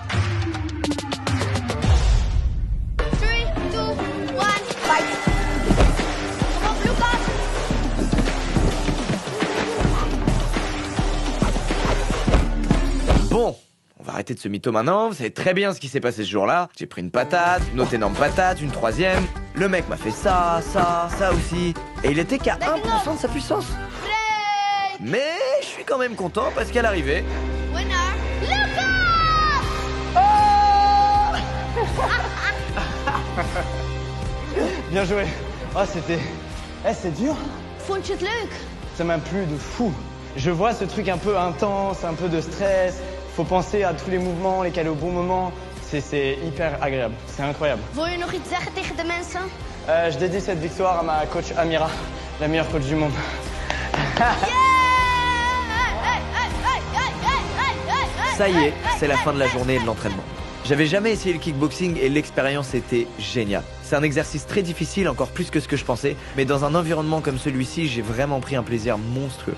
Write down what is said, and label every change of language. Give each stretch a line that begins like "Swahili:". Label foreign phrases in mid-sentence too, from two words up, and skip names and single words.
English: 3, 2, 1, fight!
Dutch: Kom op, Lucas!
French: Bon, on va arrêter de se mytho maintenant, vous savez très bien ce qui s'est passé ce jour-là. J'ai pris une patate, une autre énorme patate, une troisième. Le mec m'a fait ça, ça, ça aussi. Et il était qu'à 1% de sa puissance. Mais je suis quand même content parce qu'à l'arrivée...
English: Winner, Lucas!
French: Bien joué. Oh, c'était... Eh, c'est dur.
Dutch: Vond je het leuk?
French: Ça m'a plu de fou. Je vois ce truc un peu intense, un peu de stress. Faut penser à tous les mouvements, les caler au bon moment. C'est hyper agréable. C'est incroyable.
Dutch: Wil je nog iets zeggen tegen de mensen?
French: Je dédie cette victoire à ma coach Amira, la meilleure coach du monde. Ça y est, c'est la fin de la journée et de l'entraînement. J'avais jamais essayé le kickboxing et l'expérience était géniale. C'est un exercice très difficile, encore plus que ce que je pensais, mais dans un environnement comme celui-ci, j'ai vraiment pris un plaisir monstrueux.